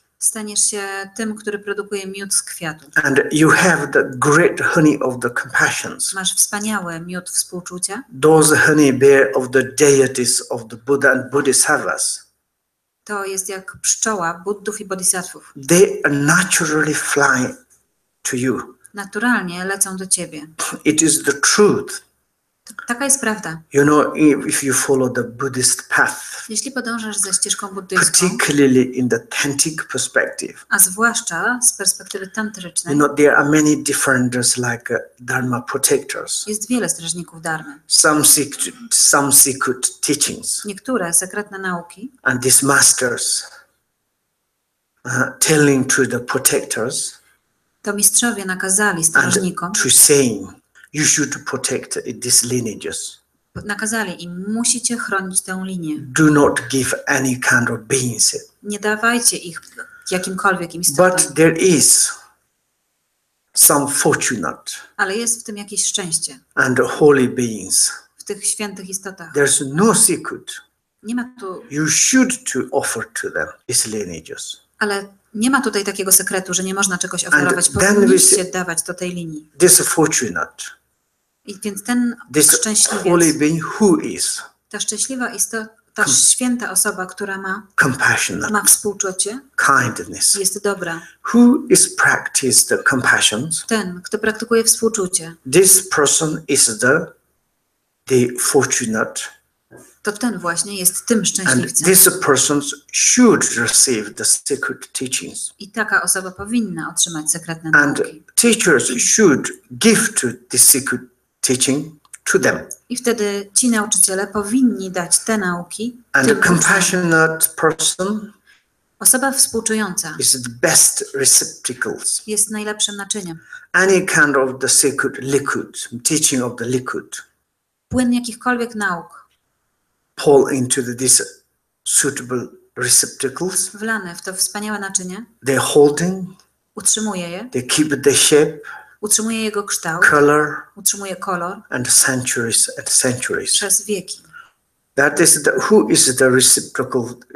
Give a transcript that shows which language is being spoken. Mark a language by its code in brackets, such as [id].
[pl] Staniesz się tym, który produkuje miód z kwiatu. [en] And you have the great honey of the compassions. [pl] Masz wspaniały miód współczucia. [en] Those honey bear of the deities of the Buddha and Bodhisattvas. [pl] To jest jak pszczoła Buddów i Bodhisattwów. [en] They naturally fly to you. [pl] Naturalnie lecą do ciebie. [en] It is the truth. [pl] Taka jest prawda. [en] You know, if you follow the Buddhist path, [pl] Jeśli podążasz za ścieżką buddyjską, [en] particularly in the tantric perspective, [pl] a zwłaszcza z perspektywy tantrycznej, [en] you know, there are many different like Dharma protectors. [pl] jest wiele strażników dharmy. [en] Some secret teachings. [pl] Niektóre sekretne nauki, [en] And these masters telling to the protectors [pl] to mistrzowie nakazali [en] and [pl] strażnikom, [en] to saying you should protect these lineages. [pl] nakazali im, musicie chronić tę linię. [en] Do not give any kind of beings. [pl] Nie dawajcie ich jakimkolwiek istotom. [en] But there is some fortunate [pl] Ale jest w tym jakieś szczęście. [en] and holy beings. [pl] W tych świętych istotach. [en] There's no secret. [pl] Nie ma tu, [en] You should to offer to them these lineages. [pl] ale nie ma tutaj takiego sekretu, że nie można czegoś oferować. [en] And then [pl] Powinniście dawać do tej linii. [en] This fortunate, [pl] I więc ten [en] this holy [pl] szczęśliwiec, [en] being who is [pl] ta szczęśliwa istota, ta święta osoba, która ma [en] compassionate, [pl] współczucie, [en] kindness, [pl] jest dobra. [en] who is practiced the compassions, [pl] Ten, kto praktykuje współczucie, [en] this person is the fortunate, [pl] to ten właśnie jest tym [en] and [pl] szczęśliwcem. [en] this person should receive the secret teachings. [pl] I taka osoba powinna otrzymać sekretne [en] And [pl] nauki. [en] teachers should give to the secret teaching to them. [pl] I wtedy ci nauczyciele powinni dać te nauki [en] And [pl] tym [en] a [pl] uczniom. [en] compassionate person [pl] Osoba współczująca [en] is the best receptacles. [pl] jest najlepszym naczyniem. [en] Any kind of the secret liquid, teaching of the liquid, [pl] Płyn jakichkolwiek nauk [en] fall into these suitable receptacles. [pl] wlane w to wspaniałe naczynie, [en] They're holding, [pl] utrzymuje je, [en] they keep the shape, [pl] utrzymuje jego kształt, [en] color, [pl] utrzymuje kolor [en] and centuries and centuries. [pl] przez wieki. [en] That is who is the receptacle,